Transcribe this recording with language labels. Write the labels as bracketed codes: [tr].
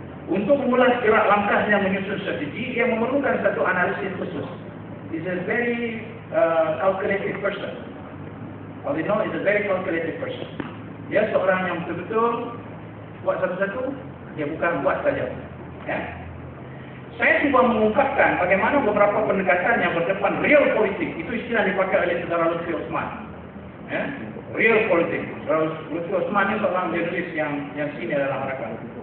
[ms] Untuk memulai gerak langkahnya menyusun strategi, dia memerlukan satu analisis khusus. [en] He's a very calculated person. Fadhil is a very calculated person. [ms] Dia seorang yang betul-betul buat satu-satu, dia bukan buat saja. Ya? Saya cuba mengungkapkan bagaimana beberapa pendekatan yang berdepan real politik, itu istilah dipakai oleh saudara Lutfi Osman. Ya? Real politik. Lutfi Osman ini seorang jurnalis yang senior dalam rakyat.